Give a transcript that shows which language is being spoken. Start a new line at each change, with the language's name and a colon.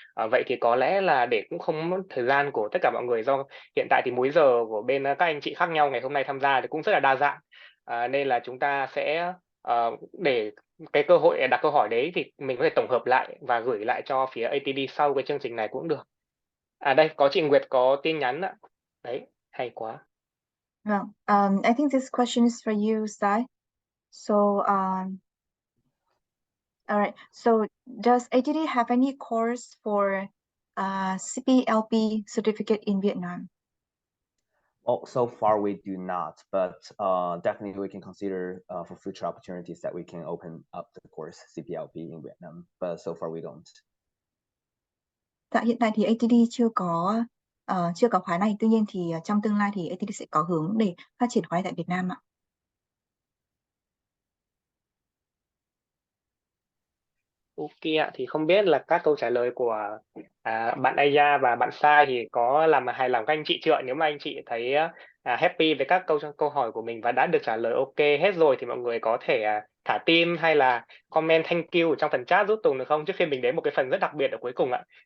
Vietnamese: Vậy thì có lẽ là để cũng không mất thời gian của tất cả mọi người, do hiện tại thì múi giờ của bên các anh chị khác nhau ngày hôm nay tham gia thì cũng rất là đa dạng, nên là chúng ta sẽ để cái cơ hội đặt câu hỏi đấy thì mình có thể tổng hợp lại và gửi lại cho phía ATD sau cái chương trình này cũng được. Đây có chị Nguyệt có tin nhắn ạ. Đấy, hay quá.
English: Vâng, I think this question is for you, Sai. So, all right. So, does ATD have any course for CPLP certificate in Vietnam? Well, so far we do not, but definitely we can consider for future opportunities that we can open up the course CPLP in Vietnam, but so far we don't.
Vietnamese: Tại hiện tại thì ATD chưa có khóa này, tuy nhiên thì trong tương lai thì ATD sẽ có hướng để phát triển khóa này tại Việt Nam ạ. Ok ạ, thì không biết là các câu trả lời của bạn Aya và bạn Sai thì có làm hài lòng các anh chị chưa? Nếu mà anh chị thấy happy với các câu hỏi của mình và đã được trả lời ok hết rồi, thì mọi người có thể thả tim hay là comment thank you ở trong phần chat giúp Tùng được không? Trước khi mình đến một cái phần rất đặc biệt ở cuối cùng ạ.